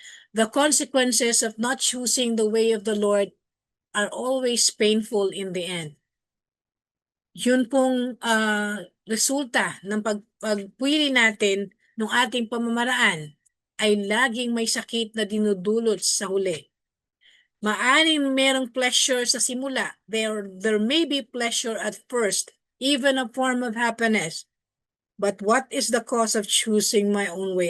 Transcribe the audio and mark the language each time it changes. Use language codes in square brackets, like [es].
[en] The consequences of not choosing the way of the Lord are always painful in the end. [tl] Yun pong resulta ng pagpili natin ng ating pamamaraan ay laging may sakit na dinudulot sa huli. Maaring merong pleasure sa simula. [en] There may be pleasure at first, even a form of happiness. But what is the cost of choosing my own way?